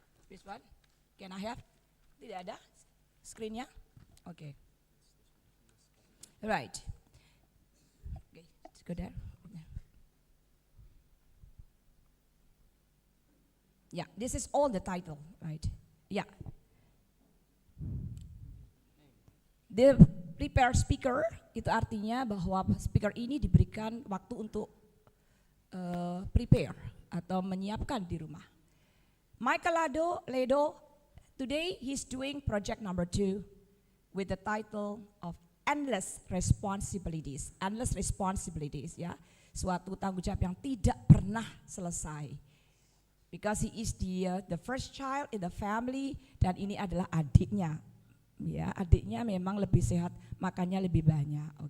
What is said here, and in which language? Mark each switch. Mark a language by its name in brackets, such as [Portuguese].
[English] This one? Can I have? [Indonesian] Tidak ada screennya? [English] Okay. Right. Okay, let's go there. Yeah, this is all the title, right? Yeah. The prepare speaker [Indonesian] itu artinya bahwa speaker ini diberikan waktu untuk prepare atau menyiapkan di rumah. [English] Michael Ledo, today he's doing project number 2 with the title of Endless Responsibilities. [Indonesian] Endless Responsibilities, ya, suatu tanggung jawab yang tidak pernah selesai. [English] Because he is the first child in the family [Indonesian] dan ini adalah adiknya. Ya, adiknya memang lebih sehat, makannya lebih banyak.